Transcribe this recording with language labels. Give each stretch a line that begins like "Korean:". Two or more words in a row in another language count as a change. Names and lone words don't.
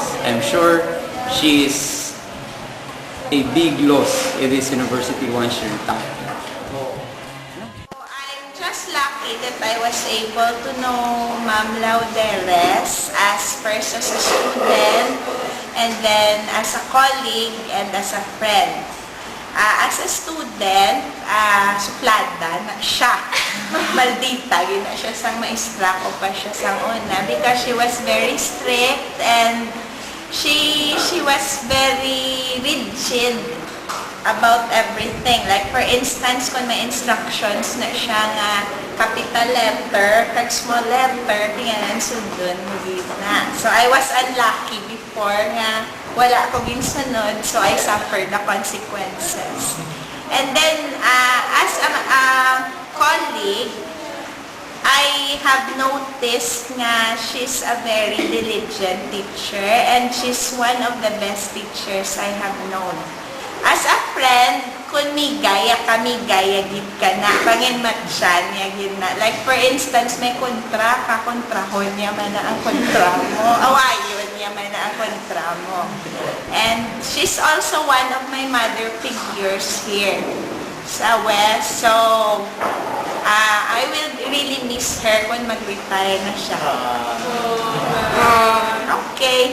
English: I'm sure she is a big loss in this university once she retires. I'm just lucky that I was able to know Ma'am Lauderes as first as a student and then as a colleague and as a friend. As a student,
Hiligaynon: suplada na siya. Maldita, gina siya sang maestra ko pa siya sang una
English: because she was very strict and she was very rigid about everything. Like for instance,
Hiligaynon: kung may instructions na siya nga
English: capital letter,
Hiligaynon: kag
English: small letter,
Hiligaynon: tinganan sundon mo na.
English: So I was unlucky before
Hiligaynon: nga wala ko ginsunod,
English: so I suffered the consequences. And then, as a colleague, have noticed nga she's a very diligent teacher and she's one of the best teachers I have known. As a friend,
Hiligaynon: kung may gaya kami, gaya gid ka na, pangin matsan niya gid na.
English: Like for instance,
Hiligaynon: may kontra ka, kontrahon niya man na ang kontra mo. Awayon niya man na ang kontra mo.
English: And she's also one of my mother figures here
Hiligaynon: sa West.
English: So, I will really miss her when
Hiligaynon: mag-retire na siya.
English: Okay.